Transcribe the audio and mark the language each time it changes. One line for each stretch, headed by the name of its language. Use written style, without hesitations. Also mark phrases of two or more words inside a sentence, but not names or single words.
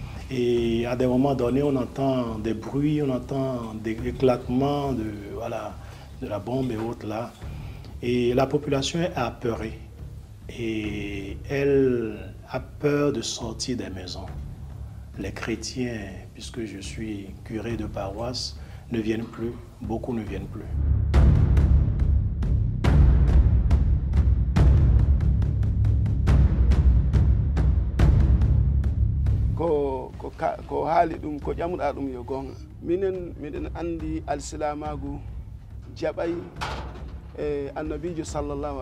French: Et à des moments donnés, on entend des bruits, on entend des éclatements de la bombe et autres là. Et la population est apeurée. Et elle a peur de sortir des maisons. Les chrétiens, puisque je suis curé de paroisse, ne viennent plus. Beaucoup ne viennent plus.
Fula: ko haali ɗum ko ƴamuɗa ɗum yo gonga miɗen andi alsilamagu jaɓay annabijo sallllahu